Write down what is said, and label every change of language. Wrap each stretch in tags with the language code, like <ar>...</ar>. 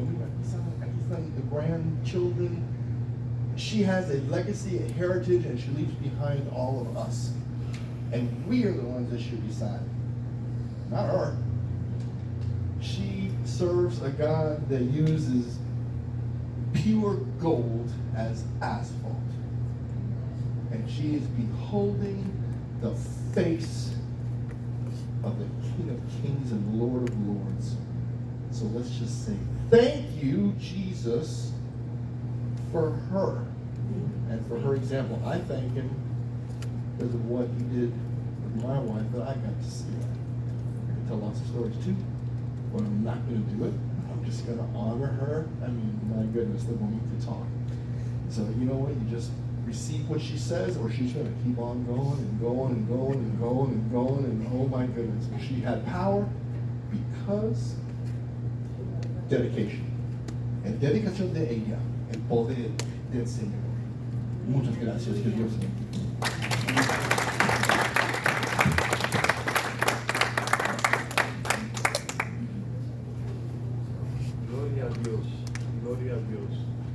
<es>Mira, aquí están</es> <en>the grandchildren. She has a legacy, a heritage, and she leaves behind all of us. And we are the ones that should be sad, not her. She serves a God that uses pure gold as asphalt. And she is beholding the face of the King of Kings and Lord of Lords. So let's just say, thank you, Jesus, for her and for her example. I thank him because of what he did with my wife that I got to see that. I can tell lots of stories too, but I'm not going to do it. I'm just going to honor her. I mean, my goodness, the woman could talk. So you know what? You just receive what she says, or she's going to keep on going and going and going and going and going, and oh my goodness. But she had power because dedication.</en> <es>En dedicación de ella, el poder del Señor. Muchas gracias. Que Dios te bendiga. Gloria a Dios, gloria a Dios.</es>